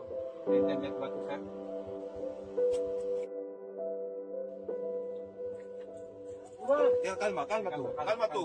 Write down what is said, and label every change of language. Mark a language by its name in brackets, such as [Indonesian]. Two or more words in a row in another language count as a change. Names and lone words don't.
[Filipino] ¿Entiendes ba ito, sir? [Spanish] Ya, calma, calma tú, calma tú.